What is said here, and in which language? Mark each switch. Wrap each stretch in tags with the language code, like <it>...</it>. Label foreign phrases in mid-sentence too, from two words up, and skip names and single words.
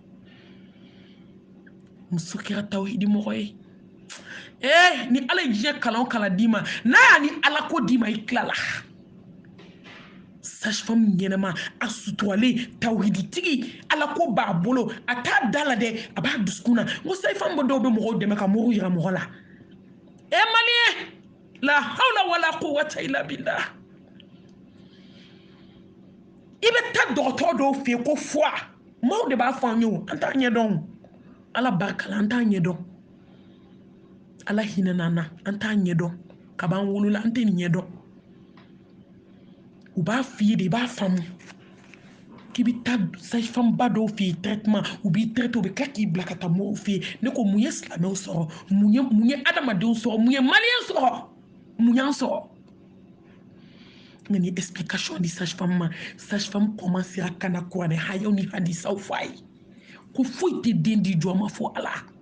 <bm>muso kɛra tawhidi mɔgɔ ye ni ala ye diɲɛ kalan o kalan d'i ma n'a y'a ni ala ko d'i ma i tilala sage-femme ɲɛnama a suturalen tawhiditigi ala ko b'a bolo a t'a da la dɛ a b'a dusukun na n ko sage-femme dɔw bɛ mɔgɔw dɛmɛ ka muru yira mɔgɔ la maliyɛn</bm> <ar>لا حول ولا قوة إلا بالله</ar> <bm>i bɛ taa dɔgɔtɔrɔ dɔw fɛ yen ko foi maaw de b'a fɔ an ye o an t'a ɲɛdɔn ala barika la an t'a ɲɛdɔn ala hinɛna an na an t'a ɲɛdɔn kab'an wolola an tɛ nin ɲɛdɔn u b'a f'i ye de i b'a faamu k'i bɛ taa sage-femme ba dɔw fɛ yen traitement u b'i traiter u bɛ tila k'i bila ka taa mɔgɔw fɛ yen ne ko mun ye silamɛw sɔrɔ mun ye adamadenw sɔrɔ mun ye maliyɛn sɔrɔ mun y'an sɔrɔ nka ni explication di sage-femme ma</bm> <fr>sage-femme commencera</fr> <bm>ka na kuranɛ hayaw ni hadisaw fɔ a ye ko foyi tɛ den di jɔn ma fo ala</bm>